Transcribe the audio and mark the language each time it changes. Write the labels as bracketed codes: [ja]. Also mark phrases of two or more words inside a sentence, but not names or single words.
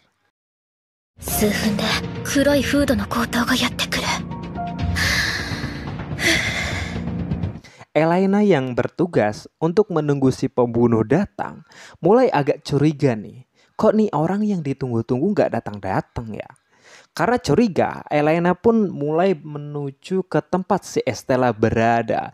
[ja] 数分で黒いフードの強盗がやってくる。 [id] Elena yang bertugas untuk menunggu si pembunuh datang mulai agak curiga nih. Kok nih orang yang ditunggu-tunggu nggak datang-datang ya? Karena curiga, Elena pun mulai menuju ke tempat si Estella berada.